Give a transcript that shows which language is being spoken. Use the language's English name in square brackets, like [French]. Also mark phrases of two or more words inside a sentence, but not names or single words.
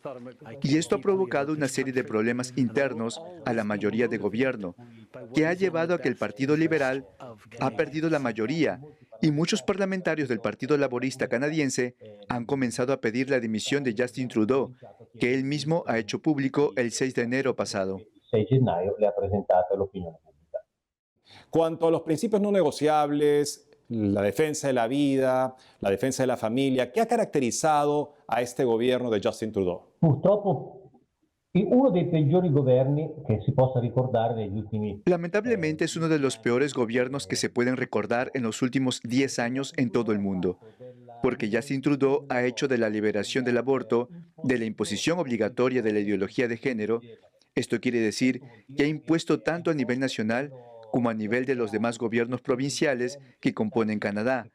[Spanish] Y esto ha provocado una serie de problemas internos a la mayoría de gobierno, que ha llevado a que el Partido Liberal ha perdido la mayoría y muchos parlamentarios del Partido Laborista canadiense han comenzado a pedir la dimisión de Justin Trudeau, que él mismo ha hecho público el 6 de enero pasado. [Italian] Il 6 gennaio le ha presentato all'opinione pubblica. [Spanish] Cuanto a los principios no negociables, la defensa de la vida, la defensa de la familia, ¿qué ha caracterizado a este gobierno de Justin Trudeau? [Italian] Purtroppo è uno dei peggiori governi che si possa ricordare negli ultimi. [Spanish] Lamentablemente es uno de los peores gobiernos que se pueden recordar en los últimos 10 años en todo el mundo, porque Justin Trudeau ha hecho de la liberación del aborto, de la imposición obligatoria de la ideología de género. Esto quiere decir que ha impuesto tanto a nivel nacional como a nivel de los demás gobiernos provinciales que componen Canadá.